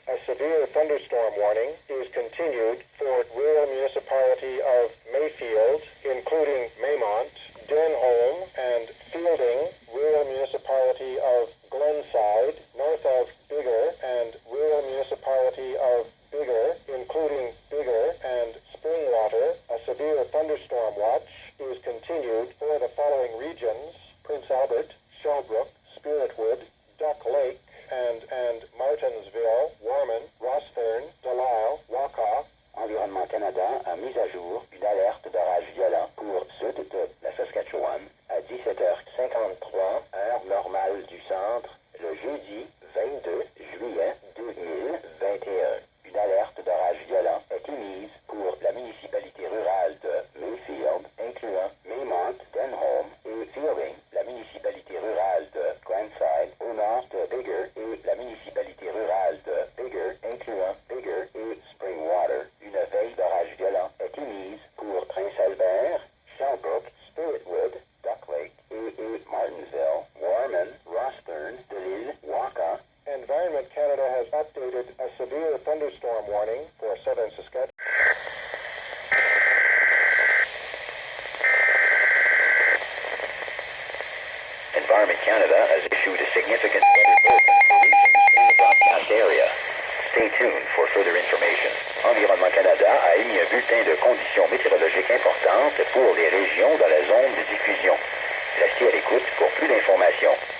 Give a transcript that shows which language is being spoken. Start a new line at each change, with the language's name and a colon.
English: A severe thunderstorm warning is continued for rural municipality of Mayfield, including Maymont, Denholm, and Fielding, rural municipality of Glenside, north of Bigger, and rural municipality of Bigger, including Bigger and Springwater. A severe thunderstorm watch is continued for the following regions: Prince Albert, Shellbrook, Spiritwood, Duck Lake, and Martinsville, Warman, Rossthern, Delisle, Waukau.
French: Environnement Canada a mis à jour une alerte d'orage violent pour sud de la Saskatchewan à 17h53, heure normale du centre, le jeudi 22 juillet 2021. Une alerte d'orage violent est émise pour la municipalité rurale de Mayfield, incluant Maymont, Denholm et Fielding, la municipalité rurale de Glenside, au nord de Bigger, et la municipalité rurale de Bigger, incluant Bigger et Springwater. Une veille d'orage violent est émise pour Prince Albert, Shellbrook, Spiritwood, Duck Lake et Martinsville, Warman, Rossthern, Delisle, Waukau.
English: Environment Canada has updated a severe thunderstorm warning for southern Saskatchewan. Environment Canada has issued a significant weather bulletin for regions in the broadcast area. Stay tuned for further information.
French: Environnement Canada a émis un bulletin de conditions météorologiques importantes pour les régions dans la zone de diffusion. Restez à l'écoute pour plus d'informations.